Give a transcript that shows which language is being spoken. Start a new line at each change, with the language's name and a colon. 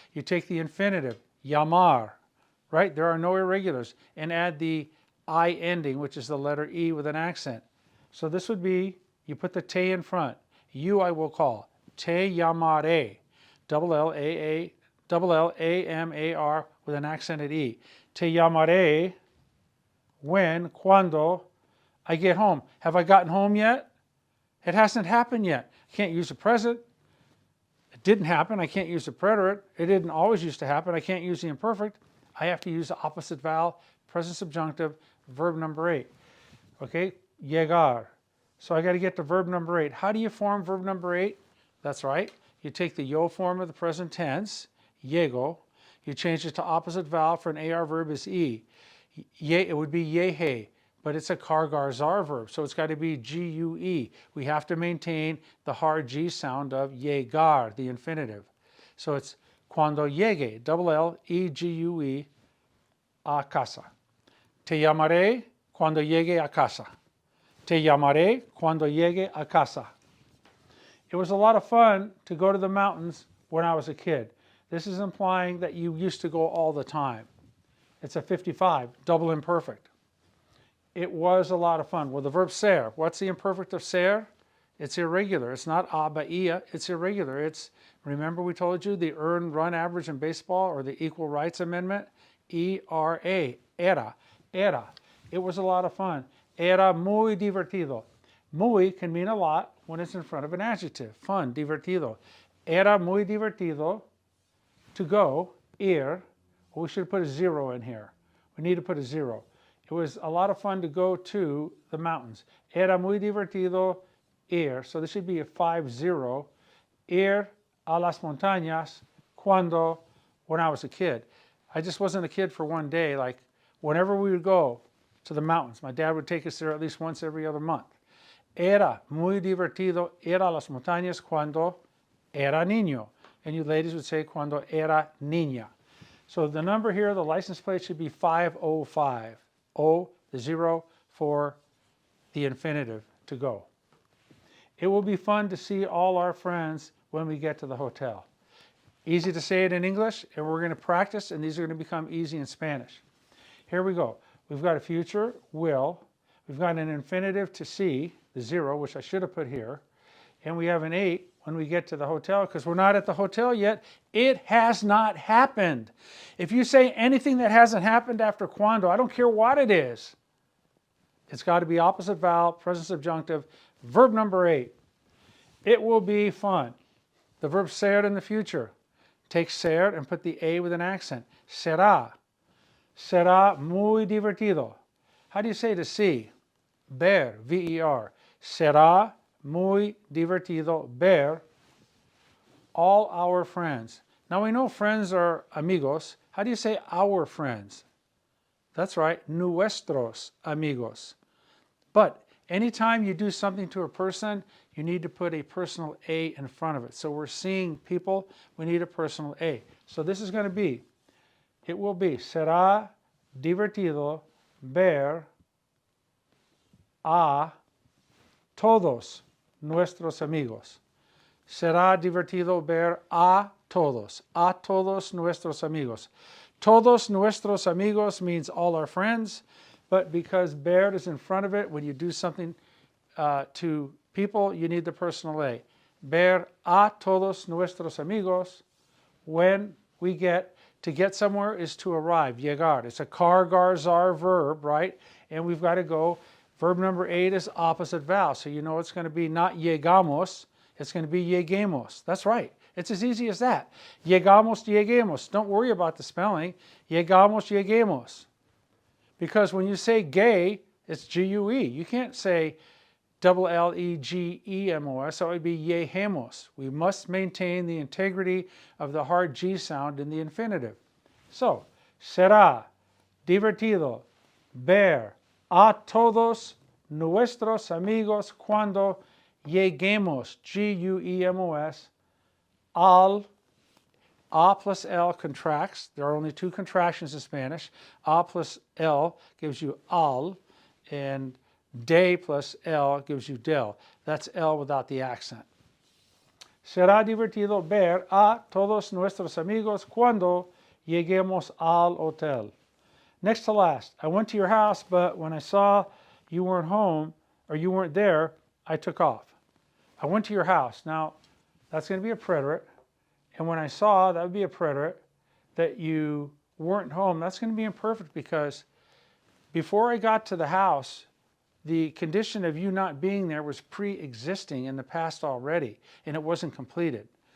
English: You take the infinitive, llamar, right? There are no irregulars, and add the I ending, which is the letter E with an accent. So this would be, you put the te in front. You I will call.
Spanish: Te llamaré.
English: Double L A M A R with an accented E.
Spanish: Te llamaré
English: when,
Spanish: cuando
English: I get home. Have I gotten home yet? It hasn't happened yet. I can't use the present. It didn't happen. I can't use the preterite. It didn't always used to happen. I can't use the imperfect. I have to use the opposite vowel, present subjunctive, verb number 8. Okay, llegar. So I got to get to verb number 8. How do you form verb number 8? That's right. You take the yo form of the present tense, llego. You change it to opposite vowel for an AR verb is E. It would be yehe, but it's a cargar-zar verb, so it's got to be G-U-E. We have to maintain the hard G sound of llegar, the infinitive. So it's
Spanish: cuando llegue,
English: double L, E-G-U-E,
Spanish: a casa. Te llamaré cuando llegue a casa. Te llamaré cuando llegue a casa.
English: It was a lot of fun to go to the mountains when I was a kid. This is implying that you used to go all the time. It's a 55, double imperfect. It was a lot of fun. Well, the verb ser, what's the imperfect of ser? It's irregular. It's not a, ba, ia. It's irregular. It's, remember we told you the earned run average in baseball or the equal rights amendment? E-R-A, era, era. It was a lot of fun.
Spanish: Era muy divertido.
English: Muy can mean a lot when it's in front of an adjective. Fun, divertido.
Spanish: Era muy divertido
English: to go,
Spanish: ir.
English: Well, we should put a 0 in here. We need to put a 0. It was a lot of fun to go to the mountains.
Spanish: Era muy divertido ir.
English: So this should be a 5-0.
Spanish: Ir a las montañas cuando,
English: when I was a kid. I just wasn't a kid for one day. Like whenever we would go to the mountains, my dad would take us there at least once every other month.
Spanish: Era muy divertido ir a las montañas cuando era niño.
English: And you ladies would say
Spanish: cuando era niña.
English: So the number here, the license plate should be 505. O, the 0 for the infinitive, to go. It will be fun to see all our friends when we get to the hotel. Easy to say it in English, and we're going to practice, and these are going to become easy in Spanish. Here we go. We've got a future, will. We've got an infinitive to see, the 0, which I should have put here. And we have an 8 when we get to the hotel, because we're not at the hotel yet. It has not happened. If you say anything that hasn't happened after cuando, I don't care what it is. It's got to be opposite vowel, present subjunctive, verb number 8. It will be fun. The verb ser in the future. Take ser and put the A with an accent.
Spanish: Será. Será muy divertido.
English: How do you say to see? Ver, V-E-R.
Spanish: Será muy divertido ver
English: all our friends. Now we know friends are amigos. How do you say our friends? That's right,
Spanish: nuestros amigos.
English: But anytime you do something to a person, you need to put a personal A in front of it. So we're seeing people, we need a personal A. So this is going to be, it will be,
Spanish: será divertido ver a todos nuestros amigos. Será divertido ver a todos nuestros amigos. Todos nuestros amigos
English: means all our friends, but because ver is in front of it, when you do something to people, you need the personal A.
Spanish: Ver a todos nuestros amigos.
English: When we get, to get somewhere is to arrive, llegar. It's a cargar-zar verb, right? And we've got to go. Verb number 8 is opposite vowel, so you know it's going to be not
Spanish: llegamos,
English: it's going to be
Spanish: lleguemos.
English: That's right. It's as easy as that.
Spanish: Llegamos, lleguemos.
English: Don't worry about the spelling. Llegamos, lleguemos. Because when you say gay, it's G-U-E. You can't say double L-E-G-E-M-O-S, so it would be lleguemos. We must maintain the integrity of the hard G sound in the infinitive.
Spanish: So, será divertido ver a todos nuestros amigos cuando lleguemos, G-U-E-M-O-S, al, A plus L contracts.
English: There are only 2 contractions in Spanish. A plus L gives you al, and de plus L gives you del. That's L without the accent.
Spanish: Será divertido ver a todos nuestros amigos cuando lleguemos al hotel.
English: Next to last, I went to your house, but when I saw you weren't home or you weren't there, I took off. I went to your house. Now, that's going to be a preterite. And when I saw, that would be a preterite. That you weren't home, that's going to be imperfect because before I got to the house, the condition of you not being there was pre-existing in the past already, and it wasn't completed.